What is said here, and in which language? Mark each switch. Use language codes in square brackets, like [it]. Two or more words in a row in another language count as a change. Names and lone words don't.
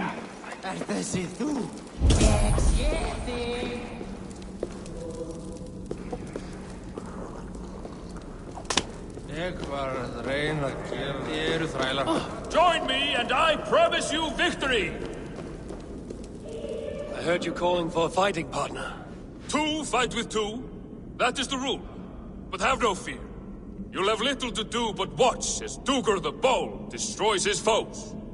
[is] Þessi þú? Ég sé þig. Ég var að reyna að gera... Þið eru þrælar. [en] Join me and I promise you victory! I heard you calling for a fighting partner. Two fight with two. That is the rule. But have no fear. You'll have little to do but watch as Duger the Bold destroys his foes.